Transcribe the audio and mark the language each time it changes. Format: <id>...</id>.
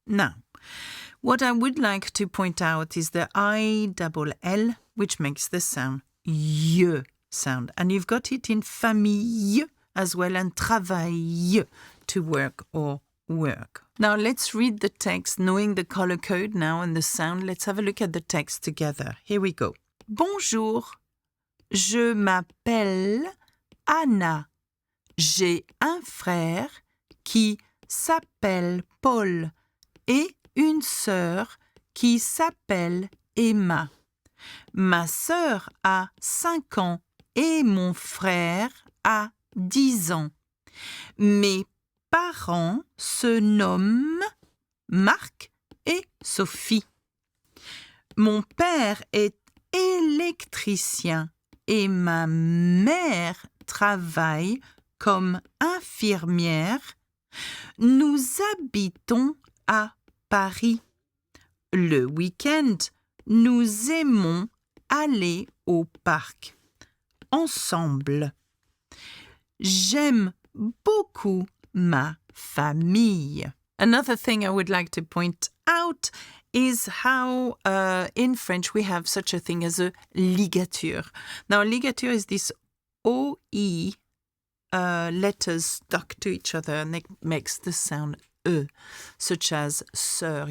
<en>Now, what I would like to point out is the I-double-L, which makes the sound y sound. And you've got it in famille as well, and travail, to work or work. Now let's read the text, knowing the color code now and the sound. Let's have a look at the text together. Here we go.</en> <fr>Bonjour, je m'appelle Anna. J'ai un frère qui s'appelle Paul et une sœur qui s'appelle Emma. Ma sœur a 5 ans et mon frère a 10 ans. Mes parents se nomment Marc et Sophie. Mon père est électricien et ma mère travaille comme infirmière. Nous habitons à Paris. Le week-end, nous aimons aller au parc ensemble. J'aime beaucoup ma famille.</fr> <en>Another thing I would like to point out is how in French we have such a thing as a ligature. Now, ligature is this OE letters stuck to each other, and it makes the sound E, such as sœur.</en>